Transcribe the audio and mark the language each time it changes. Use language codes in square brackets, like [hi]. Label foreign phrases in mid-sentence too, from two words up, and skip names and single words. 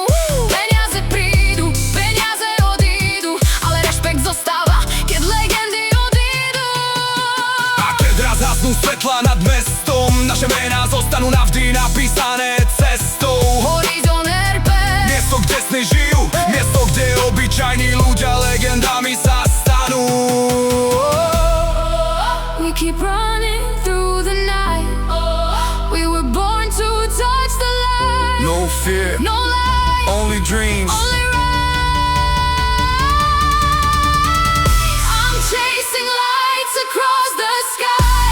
[sk] Peniaze prídu, peniaze odídu, ale rešpekt zostáva, keď legendy odídu. A keď raz hasnú svetla nad mestom, naše mená zostanú navždy napísané cestou. Horizon RP, Miesto, kde sny žijú, miesto, kde obyčajní ľudia legendami sa stanú. [en] we keep running through the night. We were born to touch the light. No fear, No light, only dreams. only rise. I'm chasing lights across the sky.